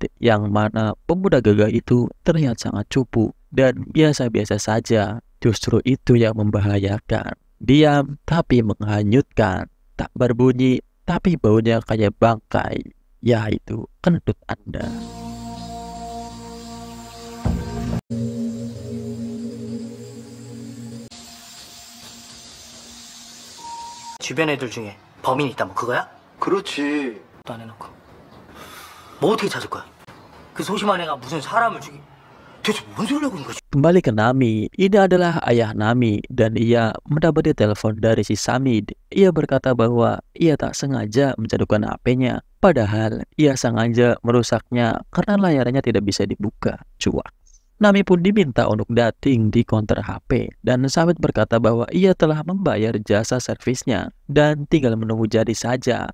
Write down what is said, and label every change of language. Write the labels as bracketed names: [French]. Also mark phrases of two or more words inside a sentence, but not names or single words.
[Indonesian] Yang mana pemuda gagah itu terlihat sangat cupu dan biasa-biasa saja. Justru itu yang membahayakan. Diam tapi menghanyutkan. Tak berbunyi tapi baunya kayak bangkai, yaitu kentut Anda. [Korean] 주변 애들 중에 범인 있다 뭐 그거야? 그렇지. 또 안 해놓고 뭐 어떻게 찾을 거야? 그 소심한 애가 무슨 사람을 죽이 대체 뭔 소리를 하고 있는 거지? [Indonesian] Kembali ke Nami, ini adalah ayah Nami dan ia mendapati telepon dari si Samid. Ia berkata bahwa ia tak sengaja menjatuhkan HP-nya, padahal ia sengaja merusaknya karena layarnya tidak bisa dibuka. Cuak. Nami pun diminta untuk dating di counter HP dan Samid berkata bahwa ia telah membayar jasa servisnya dan tinggal menunggu jadi saja.